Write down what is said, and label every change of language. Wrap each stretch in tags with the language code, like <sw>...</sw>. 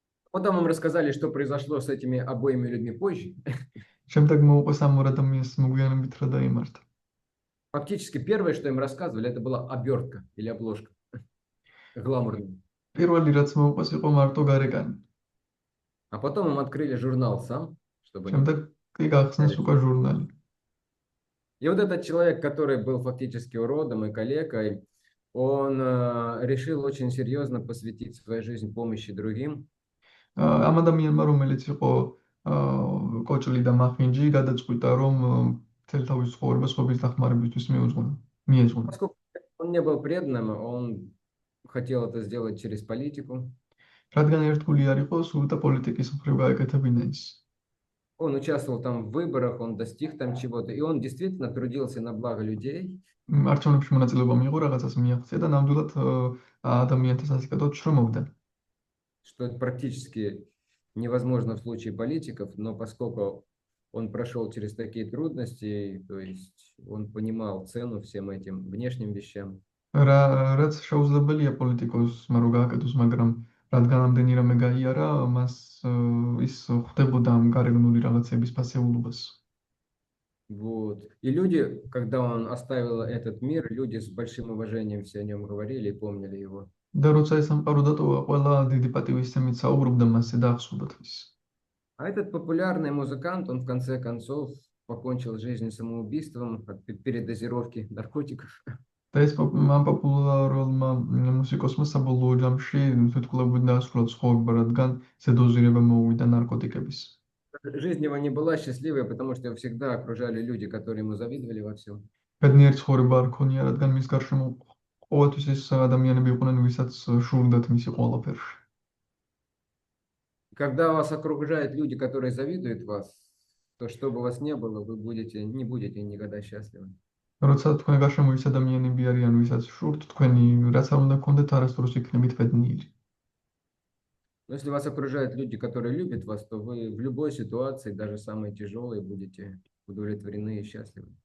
<ru>Потом им рассказали, что произошло с этими обоими людьми позже.</ru> <ka>შემდეგ მოუყვეს ამ ორ ადამიანს მოგვიანებით რა დაიმართა.</ka> <ru>Фактически первое, что им рассказывали, это была обертка или обложка. Гламурная.</ru> <ka>პირველი რაც მოუყვეს იყო მარტო გარეკანი.</ka> <ru>А потом им открыли журнал сам, чтобы...</ru> <ka>შემდეგ კი გახსნეს უკვე ჟურნალი.</ka> <ru>И вот этот человек, который был фактически уродом и калекой, он решил очень серьезно посвятить свою жизнь помощи другим.</ru> <ka>ამ ადამიანმა, რომელიც იყო კოჭლი და მახინჯი, გადაწყვიტა, რომ მთელ თავის ცხოვრებას სხვების დახმარებისთვის მიეძღვნა.</ka> <ru>Поскольку он не был преданным, он хотел это сделать через политику.</ru> <ka>რადგან ერთგული არ იყო, სურდა პოლიტიკის მხრივ გაეკეთებინა ის.</ka> <ru>Он участвовал там в выборах, он достиг там чего-то, и он действительно трудился на благо людей.</ru> <ka>არჩევნებში მონაწილეობა მიიღო, რაღაცას მიაღწია და ნამდვილად ადამიანთა სასიკეთოდ შრომობდა.</ka> <ru>Что это практически невозможно в случае политиков, но поскольку он прошел через такие трудности, то есть он понимал цену всем этим внешним вещам.</ru> <ka>რაც შეუძლებელია პოლიტიკოსმა რო გააკეთოს, მაგრამ რადგან ამდენი რამე გაიარა, მას ის ხვდებოდა ამ გარეგნული რაღაცების ფასეულობას.</ka> <ru>Вот. И люди, когда он оставил этот мир, люди с большим уважением все о нем говорили и помнили его.</ru> <ka>და როცა ეს სამყარო დატოვა, ყველა დიდი პატივისცემით საუბრობდა მასზე და ახსოვდა ის.</ka> <ru>А этот популярный музыкант, он в конце концов покончил жизнь самоубийством от передозировки наркотиков.</ru> <ka>და ეს ამ პოპულარულმა მუსიკოსმა საბოლოო ჯამში თვითმკვლელობით დაასრულა ცხოვრება, რადგან ზედოზირება მოუვიდა ნარკოტიკების.</ka> <ru>Жизнь его не была счастливой, потому что его всегда окружали люди, которые ему завидовали во всем.</ru> <ka>ბედნიერი ცხოვრება არ ქონია, რადგან მის გარშემო ყოველთვის ის ადამიანები იყვნენ, ვისაც შურდათ მისი ყველაფერში.</ka> <ru>Когда вас окружают люди, которые завидуют вас, то что бы у вас не было, вы не будете никогда счастливы.</ru> <ka>როცა თქვენ გარშემო ის ადამიანები არიან, ვისაც შურთ, თქვენი რაც არ უნდა გქონდეთ, არასდროს იქნებით ბედნიერი.</ka> <ru>Но если вас окружают люди, которые любят вас, то вы в любой ситуации, даже самой тяжелой, будете удовлетворены и счастливы.</ru>